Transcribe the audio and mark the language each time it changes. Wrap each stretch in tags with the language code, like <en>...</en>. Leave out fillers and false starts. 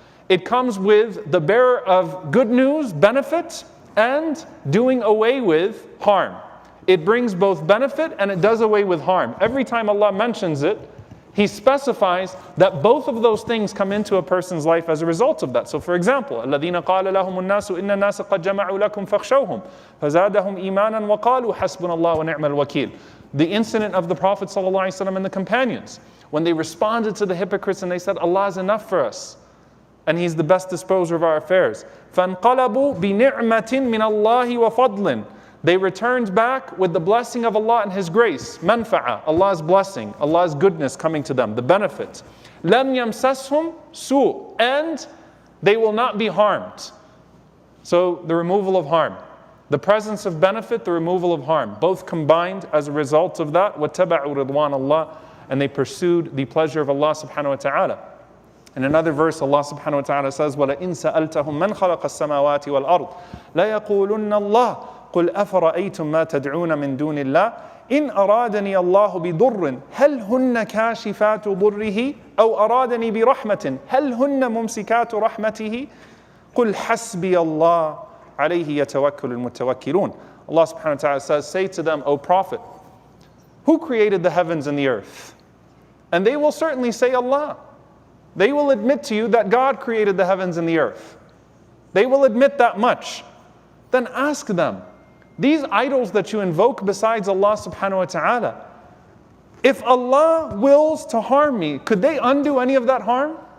<en>It comes with the bearer of good news, benefit, and doing away with harm. It brings both benefit and it does away with harm. Every time Allah mentions it, He specifies that both of those things come into a person's life as a result of that. So for example,</en> <ar>الَّذِينَ قَالَ لَهُمُ النَّاسُ إِنَّ النَّاسَ قَدْ جَمَعُوا لَكُمْ فَاخْشَوْهُمْ فَزَادَهُمْ إِيمَانًا وَقَالُوا حَسْبُنَ اللَّهُ وَنِعْمَ الْوَكِيلُ.</ar> <en>The incident of the Prophet ﷺ and the companions, when they responded to the hypocrites and they said, Allah is enough for us and He's the best disposer of our affairs.</en> <ar>فَانْقَلَبُوا بِنِعْمَةٍ مِّنَ اللَّهِ وَفَضْلٍ.</ar> <en>They returned back with the blessing of Allah and His grace, manfa'a, Allah's blessing, Allah's goodness coming to them, the benefit.</en> <ar>لَمْ يَمْسَسْهُمْ سُوء.</ar> <en>And they will not be harmed. So the removal of harm. The presence of benefit, the removal of harm. Both combined as a result of that.</en> <ar>وَاتَّبَعُوا رِضْوَانَ اللَّهِ.</ar> <en>And they pursued the pleasure of Allah subhanahu wa ta'ala. In another verse, Allah subhanahu wa ta'ala says,</en> <ar>وَلَئِن سَأَلْتَهُمْ مَنْ خَلَقَ السَّمَاوَاتِ وَالْأَرْضِ لَيَقُولُنَّ اللَّهِ قُلْ أَفَرَأَيْتُمْ مَا تَدْعُونَ مِن دُونِ اللَّهِ إِنْ أَرَادَنِي اللَّهُ بِضُرٍّ هَلْ هُنَّ كَاشِفَاتُ ضُرِّهِ أَوْ أَرَادَنِي بِرَحْمَةٍ هَلْ هُنَّ مُمْسِكَاتُ رَحْمَتِهِ قُلْ حَسْبِيَ اللَّهُ عَلَيْهِ يَتَوَكَّلُ الْمُتَوَكِّلُونَ.</ar> <en>Allah subhanahu wa ta'ala says, say to them, O Prophet, who created the heavens and the earth? And they will certainly say Allah. They will admit to you that God created the heavens and the earth. They will admit that much. Then ask them, these idols that you invoke besides Allah subhanahu wa ta'ala, if Allah wills to harm me, could they undo any of that harm?</en>